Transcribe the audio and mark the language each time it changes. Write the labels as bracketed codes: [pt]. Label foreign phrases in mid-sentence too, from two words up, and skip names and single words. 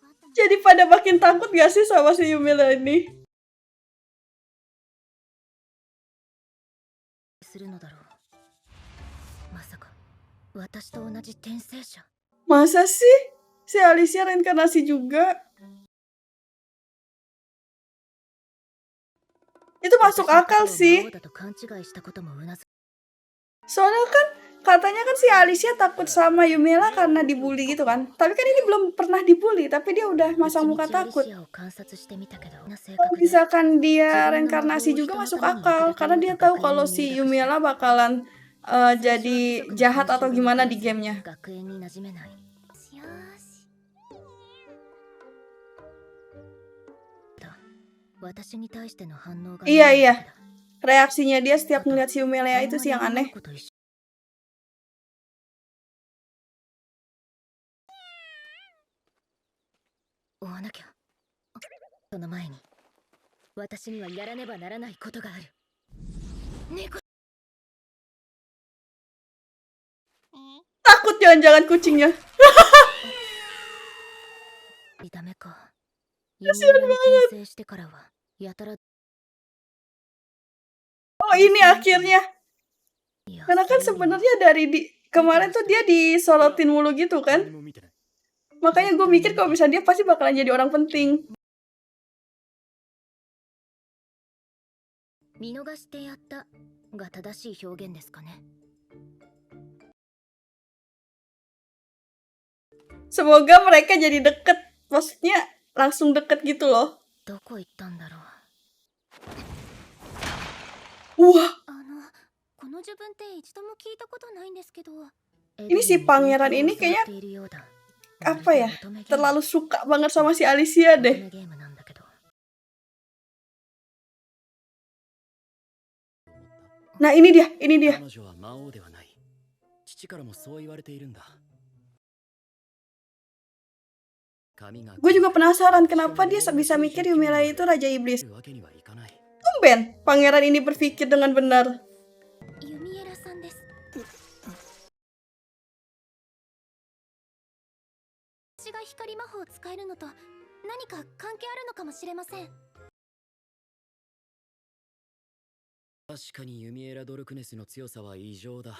[id] Jadi pada makin takut gak sih sama si Yumela ini? [ja] するのだろう。まさか私と同じ転生者。 [id] Masa sih? Si Alicia reinkarnasi juga? Itu masuk [ja] 私のこ [id] akal [ja] とを魔 [id] sih. [ja] 王だと勘違いしたこともうなず。 [id] Soalnya kan katanya kan si Alicia takut sama Yumela karena dibully gitu kan. Tapi kan ini belum pernah dibully, tapi dia udah [ja] 一 [id] masang muka [ja] 日アリ [id] takut. [ja] シアを観察してみたけど、な性 [id] Kalau [ja] 格で [id] misalkan dia reinkarnasi juga masuk akal karena dia tahu kalau si Yumela bakalan jadi jahat atau gimana di gamenya. [ja] 学園に馴染めない。よし。だ。私に対しての反応が [id] Iya [ja] ないだ [id] iya, [ja] けだ。 [id] reaksinya dia setiap ngeliat si Yumela itu sih yang [ja] あんまり [id] aneh. [ja] 女の子と一緒。追わなきゃ。その前に私にはやらねばならないことがある。猫。 [id] Takut jangan-jangan kucingnya. [ja] ダメか。ユミラに転生してからはやたら。 [id] Oh ini akhirnya. [ja] いや [id] Karena kan [ja] それよりも [id] sebenarnya dari kemarin tuh dia disorotin mulu gitu [ja] 何 [id] kan. [ja] も見てない [id] Makanya gue mikir kalau misalnya dia pasti bakalan jadi orang penting. [ja] 見逃してやったが正しい表現ですかね。 [id] Semoga mereka jadi deket. Maksudnya langsung deket gitu loh. [ja] どこ行ったんだろう。 [id] Wah, [ja] この自分って一度も聞いたことないんですけど。 [id] ini si pangeran ini kayaknya apa ya? Terlalu suka banget sama si Alicia deh. [ja] ゲームなんだけど。 [id] Nah ini dia, ini dia. [ja] 彼女は魔王ではない。父からもそう言われているんだ。神が [id] Gue juga penasaran kenapa dia bisa mikir Yumela itu Raja Iblis. [ja] わけにはいかない。 [id] Tumben, pangeran ini berpikir dengan benar. [ja] ユミエラさんです。私が光魔法を使えるのと何か関係あるのかもしれません。確かにユミエラ・ドルクネスの強さは異常だ。